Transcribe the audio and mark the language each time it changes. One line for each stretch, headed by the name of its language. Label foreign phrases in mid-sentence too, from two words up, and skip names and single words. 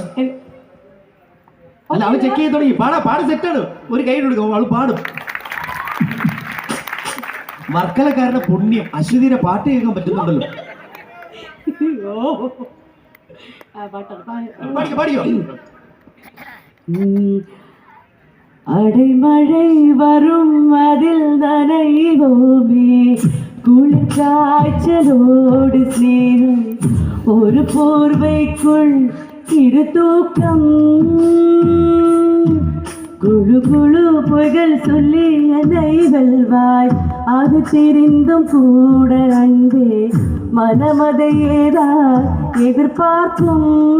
Malayalam: അല്ല അവൻ ചെക്ക് ചെയ്ത് തുടങ്ങി. പാട് സെറ്റാണ്. ഒരു കൈ കൊടുക്കും, അവള് പാടും. വർക്കലക്കാരുടെ പുണ്യം, അശ്വതിയുടെ പാട്ട് കേൾക്കാൻ പറ്റുന്നുണ്ടല്ലോ. പാടിയോ?
Tamil: அடைமழை வரும் அதில் நனைவோமே, குளிர் காய்ச்சலோடு சேரும் ஒரு போர்வைக்குள் இரு தூக்கம், குழு குழு பொய்கள் சொல்லி என்னை வெல்வாய், அது தெரிந்தும் கூட அன்பே மனமதையேதான் எதிர்பார்க்கும்,